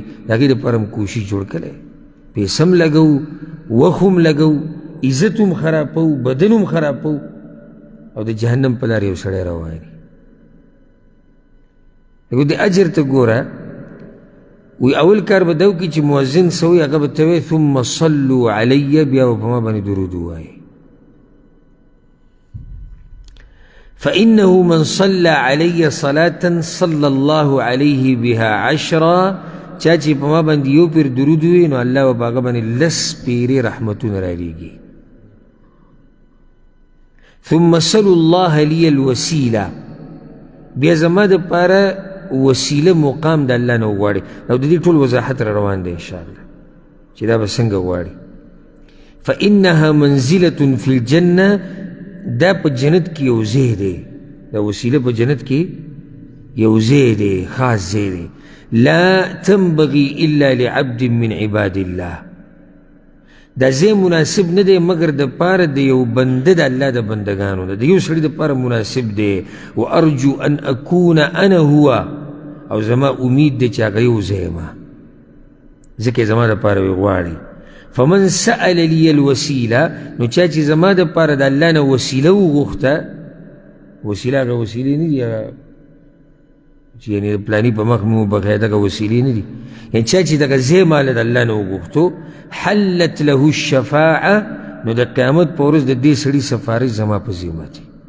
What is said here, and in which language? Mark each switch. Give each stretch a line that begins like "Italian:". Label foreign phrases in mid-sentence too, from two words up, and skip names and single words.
Pashto: د هغې دپاره هم کوشش جوړ کړی، پیسه هم لګوو، وخت هم لګوو، عزت هم خرابوو، بدن هم خرابوو او د جهنم په لار یو سړی روان وي. لکه د اجر ته ګوره، وی اول کار به دا وکړي چې مؤذن څه وایي هغه به ته وایي
Arabic: ثم صلوا علی،
Pashto: بیا به په ما باندې درود ووایي.
Arabic: فإنه من صلى علي صلاة صلى الله عليه بها عشرا،
Pashto: چا چې په ما باندې یو پیر درود ووایي نو الله به په هغه باندې لس پیرې رحمتونه رالیږي.
Arabic: ثم صلوا الله لي الوسیله،
Pashto: بیا زما دپاره وسیله مقام د الله نه وغواړي. او د دې ټول وضاحت را روان دی انشاءالله چې دا به څنګه غواړي.
Arabic: فإنها منزلة في الجنة،
Pashto: دا په جنت کې یو ځای دی، دا وسیله په جنت کې یو ځای دی، خاص ځای دی.
Arabic: لا تنبغي إلا لعبد من عباد الله،
Pashto: دا ځای مناسب نه دی مګر د پاره د یو بنده د الله د بندګانو ده، د یو سړي دپاره مناسب دی.
Arabic: وارجو ان اکون انا هو،
Pashto: او زما امید دی چې هغه یو ځای ما، ځکه زما دپاره وی غواړي.
Arabic: فمن سأل لي الوسیله،
Pashto: نو چا چې زما دپاره د الله نه وسیله وغوښته، وسیله هغه وسیلې نه دي چې یعنې پلاني په مخ مې وبخیا، دغه وسیلې نه دي. یعنې چا چې دغه ځای ماله د الله نه وغوښتو،
Arabic: حلت له الشفاعه،
Pashto: نو د قیامت په ورځ د دې سړي سفارش زما په ذمه دی.